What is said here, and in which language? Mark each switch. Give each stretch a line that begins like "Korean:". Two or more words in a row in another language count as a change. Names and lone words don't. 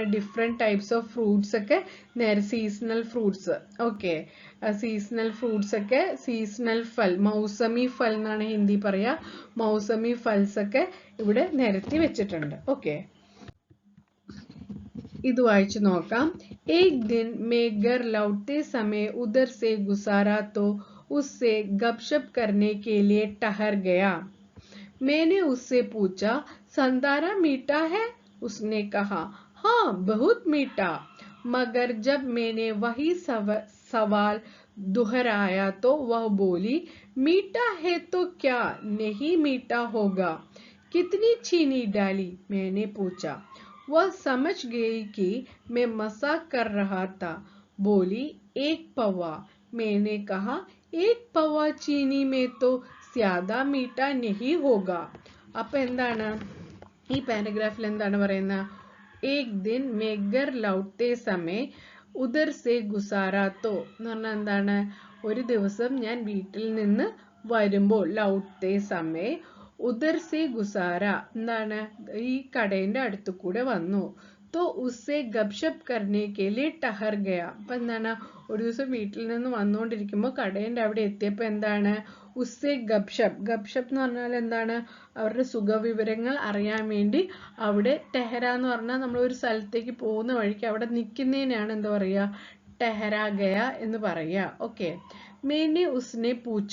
English: different types of fruits
Malayalam: ഒക്കെ നേരെ
English: seasonal fruits.
Malayalam: ഓക്കെ,
English: seasonal fruits
Malayalam: ഒക്കെ, സീസണൽ ഫൽ,
Hindi: मौसमी फल
Malayalam: എന്നാണ് ഹിന്ദി പറയാ.
Hindi: मौसमी फल्स
Malayalam: ഒക്കെ ഇവിടെ നിരത്തി വെച്ചിട്ടുണ്ട്. ഓക്കെ, ഇത് വായിച്ചു നോക്കാം.
Hindi: एक दिन मैं घर लौटते समय उधर से गुजारा तो उससे गपशप करने के लिए ठहर गया. मैंने उससे पूछा, संदारा मीठा है? उसने कहा, हाँ बहुत मीठा. मगर जब मैंने वही सवाल दोहराया तो वह बोली, मीठा है तो क्या नहीं मीठा होगा? कितनी चीनी डाली? मैंने पूछा. वह समझ गई कि मैं मजाक कर रहा था. बोली, 1 पवा. मैंने कहा, 1 पवा चीनी में तो ज्यादा मीठा नहीं होगा.
Malayalam: അപ്പൊ എന്താണ് ഈ പാരഗ്രാഫിൽ എന്താണ് പറയുന്നത്?
Hindi: एक दिन मैं घर लौटते समय उधर से गुजारा तो
Malayalam: എന്ന് പറഞ്ഞാൽ എന്താണ്? ഒരു ദിവസം ഞാൻ വീട്ടിൽ നിന്ന് വരുമ്പോൾ
Hindi: लौटे समय उधर से गुज़ारा
Malayalam: എന്താണ്? ഈ കടയുടെ അടുത്ത് കൂടെ വന്നു.
Hindi: तो उससे गपशप करने के लिए ठहर गया.
Malayalam: അപ്പൊ എന്താണ്? ഒരു ദിവസം വീട്ടിൽ നിന്ന് വന്നുകൊണ്ടിരിക്കുമ്പോൾ കടയുടെ അവിടെ എത്തിയപ്പോൾ എന്താണ്?
Hindi: उससे गपशप.
Malayalam: ഗപ്ഷപ്പ് എന്ന് പറഞ്ഞാൽ എന്താണ്? അവരുടെ സുഖവിവരങ്ങൾ അറിയാൻ വേണ്ടി അവിടെ ടെഹര എന്ന് പറഞ്ഞാൽ നമ്മൾ ഒരു സ്ഥലത്തേക്ക് പോകുന്ന വഴിക്ക് അവിടെ നിൽക്കുന്നതിനാണ് എന്താ പറയുക?
Hindi: ठहरा गया
Malayalam: എന്ന് പറയുക. ഓക്കെ,
Hindi: मैंने उसने पूछा.